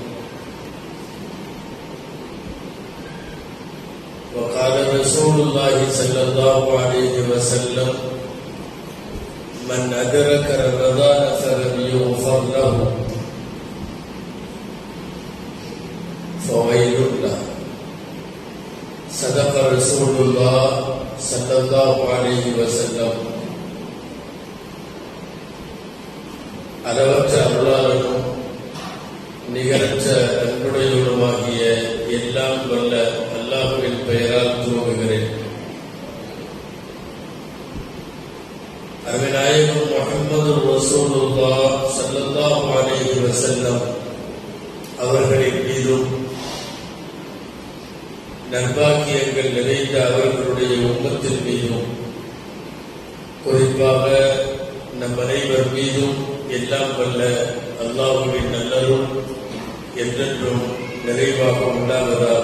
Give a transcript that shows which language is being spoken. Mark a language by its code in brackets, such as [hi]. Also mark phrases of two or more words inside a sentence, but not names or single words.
[ar] وقال رسول الله صلى الله عليه وسلم: من أدرك رمضان فلم يغفر له فويل له. صدق رسول الله صلى الله عليه وسلم. [ta] அளவற்ற அருளாளனும் நிகரற்ற அன்புடையவனுமாகிய எல்லாம் வல்ல அல்லாஹ்வின் பெயரால் துவங்குகிறேன். அருமைநாயகம் [ar] محمد رسول الله صلى الله عليه وسلم [ta] அவர்களின் மீதும் நற்பாக்கியங்கள் நிறைந்த அவர்களுடைய உம்மத்தின் மீதும் குறிப்பாக நம் அனைவர் மீதும் எல்லாம் வல்ல அல்லாஹ்வின் நல்லருள் என்றென்றும் நிறைவாக உண்டாவதாக.